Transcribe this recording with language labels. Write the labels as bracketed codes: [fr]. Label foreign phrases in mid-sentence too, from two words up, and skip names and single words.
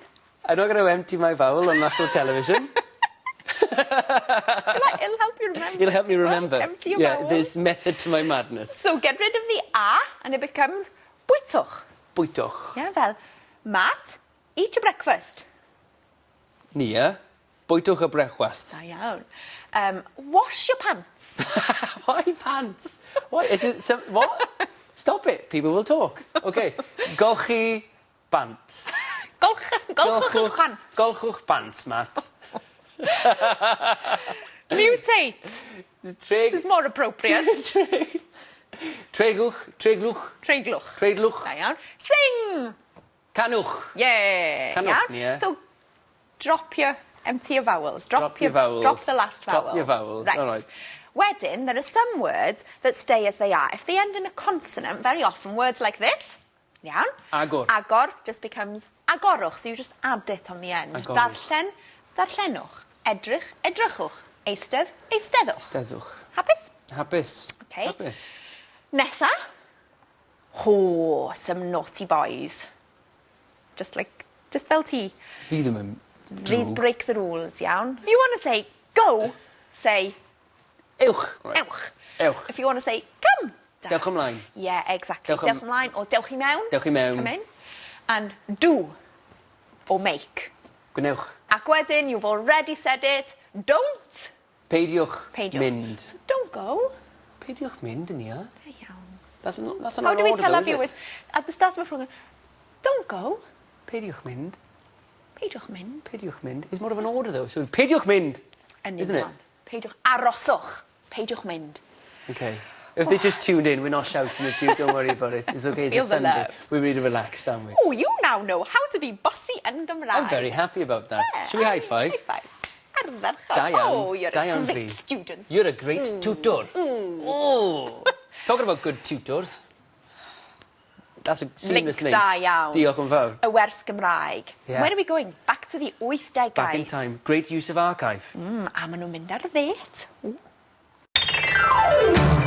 [en] I'm not going to empty my vowel on national television. It'll help you remember. It'll help me remember. Empty your vowels. There's method to my madness. So get rid of the a and it becomes bwytwch. [cy] Bwytwch. Yeah, fel, Matt, eat your breakfast. Nia, bwytwch y brecwast. Da iawn. [en] Wash your pants. Why pants? Why? Is it some... What? Stop it. People will talk. Okay. [cy] Golchi bants. Golchwch pants. Golchwch bants, Matt. [en] Mutate. [cy] Treg... [en] This is more appropriate. [cy] Treglwch. Treglwch. Treglwch. Da iawn. Sing. Canwch. [en] Yeah. [cy] Canwch, [en] yeah. yeah. So empty your vowels. Drop your vowels. Drop the last vowel. Drop your vowels, right. all right. Wedyn, there are some words that stay as they are. If they end in a consonant, very often words like this, [cy] iawn? Agor. [en] Agor just becomes agorwch, so you just add it on the end. [cy] Agorwch. Darllen, darllenwch. Edrych, edrychwch. Eistedd, eisteddwch. Eisteddwch. Hapus? Hapus. [en] Okay. [cy] Hapus. [en] Nessa. Oh, some naughty boys. Just [cy] fel ti. Fi ddim yn [en] Please break the rules, iawn? If you want to say go, say [cy] Ewch. Right. ewch. Ewch. [en] If you want to say come, [cy] Dewch ymlaen. [en] Yeah, exactly. [cy] Dewch Dewch ymlaen or dewch I mewn. Dewch I mewn. [en] Come in. And do or make. [cy] Gwnewch. Ac wedyn, [en] you've already said it. Don't. [cy] Peidiwch. Peidiwch. Mynd. [en] So don't go. [cy] Peidiwch mynd, Nia. Iawn. [en] That's not How do we tell our though, is it? viewers at the start of the program? Don't go. [cy] Peidiwch mynd. Peidiwch mynd. Peidiwch mynd. [en] It's more of an order though. [cy] So peidiwch mynd. [en] Isn't it? [cy] Peidiwch aroswch. Peidiwch mynd. [en] Okay. If they just tuned in, we're not shouting at you. Don't worry about it. It's okay. It's Feel a the Sunday. love. We're really relaxed, aren't we? Oh, you now know how to be bossy and Gymraeg. I'm very happy about that. Yeah, Should we high five? High five. [cy] Ardderchog. Da iawn. [en] Oh, you're [cy] Da a iawn [en] great [cy] fi. [en] student. You're a great tutor. Oh. Talking about good tutors. That's a seamless link. [cy] Da iawn. Diolch yn fawr. Y wers Gymraeg. [en] Yeah. Where are we going? Back to the 80s. Back in time. Great use of archive. [cy] A maen nhw'n mynd ar ddêt.